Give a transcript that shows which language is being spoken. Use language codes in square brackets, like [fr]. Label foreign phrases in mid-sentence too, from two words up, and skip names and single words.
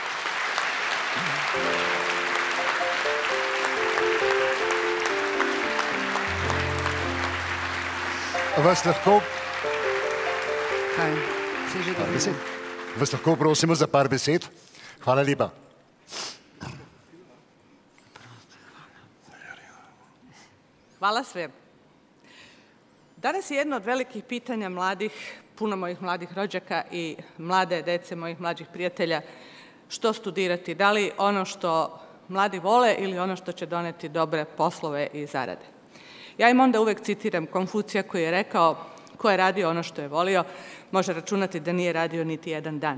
[sl] Vas lahko... Kaj? Se že dobro? Vas lahko prosimo za par besed? Hvala lepa. [sr] Hvala sve. Danas je jedno od velikih pitanja mladih, puno mojih mladih rođaka i mlade dece mojih mlađih prijatelja, što studirati, da li ono što mladi vole ili ono što će doneti dobre poslove i zarade. Ja im onda uvek citiram Konfucija koji je rekao, ko je radio ono što je volio, može računati da nije radio niti jedan dan.